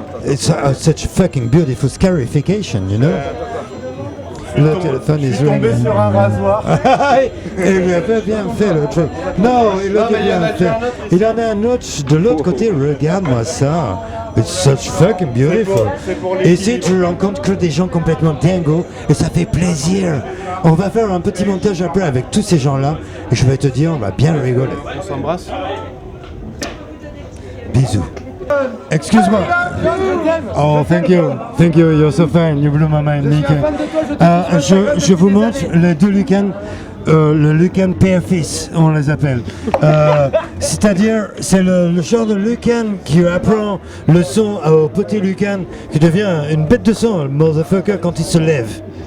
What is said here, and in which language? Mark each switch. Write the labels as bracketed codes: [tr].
[en] It's such fucking beautiful scarification, you know. [fr] Le téléphone est tombé sur un rasoir. Il lui a pas bien fait le truc. Non, il l'a bien fait. Il en a un autre de l'autre côté. Regarde-moi ça. [en] It's such fucking beautiful. [fr] Et ici, tu rencontres que des gens complètement dingos et ça fait plaisir. On va faire un petit montage après avec tous ces gens-là et je vais te dire, on va bien rigoler. On s'embrasse. Bisous. Excuse-moi. [en] Oh, thank you, you're so fine, you blew my mind, Nick. [fr] Je vous montre les deux Lucanes, le Lucan père-fils, on les appelle. C'est-à-dire, c'est le genre de Lucan qui apprend le son au petit Lucan, qui devient une bête de son, le motherfucker, quand il se lève.